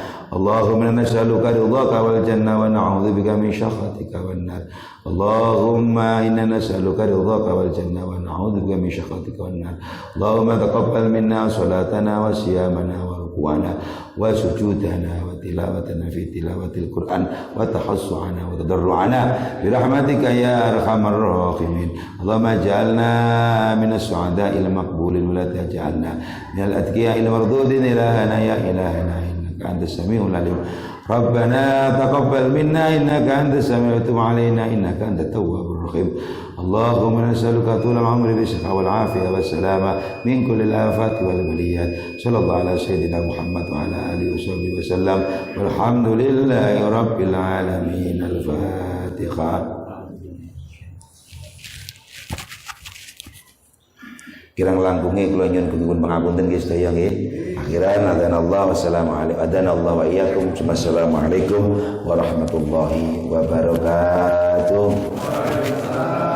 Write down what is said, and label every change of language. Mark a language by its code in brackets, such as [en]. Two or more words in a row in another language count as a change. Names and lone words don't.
[ar] اللهم إنا نسألك رضاك والجنة ونعوذ بك من سخطك والنار. اللهم إنا نسألك رضاك والجنة ونعوذ بك من سخطك والنار. اللهم تقبل منا صلاتنا وصيامنا وركوعنا وسجودنا وتلاوتنا في تلاوة القرآن وتخشعنا وتضرعنا برحمتك يا أرحم الراحمين. اللهم اجعلنا من السعداء المقبولين ولا تجعلنا من الأتقياء المردودين إلهنا يا إلهنا إنك أنت السميع العليم. ربنا تقبل منا إنك أنت السميع تب علينا إنك أنت التواب الرحيم. اللهم نسألك طول العمر بالصحة والعافية والسلامة من كل الآفات والبليات. صلى الله على سيدنا محمد وعلى آله وسلم. والحمد لله رب العالمين. Al-Fatihah. [jv] Kirang langkunge kula nyuwun kenging pangapunten nggih sedaya nggih. [ar] آخرا أدانا الله والسلام عليكم أدانا الله وإياكم. السلام عليكم ورحمة الله وبركاته.